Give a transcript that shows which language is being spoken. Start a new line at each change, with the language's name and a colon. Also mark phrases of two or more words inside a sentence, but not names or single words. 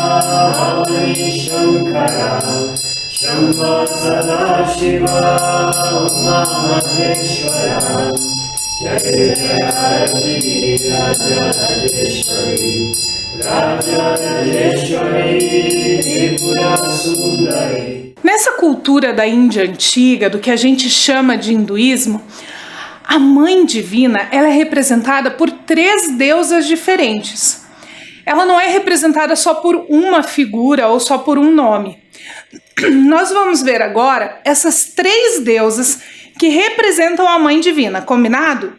Sanskrit: Hari Shankara Shamba Sadashiva Uma Maheshwara Jaya Jaya Rati Raja Rajeshwari Raja Rajeshwari Tripura Sundari.
Portuguese: Nessa cultura da Índia antiga, do que a gente chama de hinduísmo, a Mãe Divina ela é representada por 3 deusas diferentes. Ela não é representada só por uma figura ou só por um nome. Nós vamos ver agora essas 3 deusas que representam a Mãe Divina, combinado?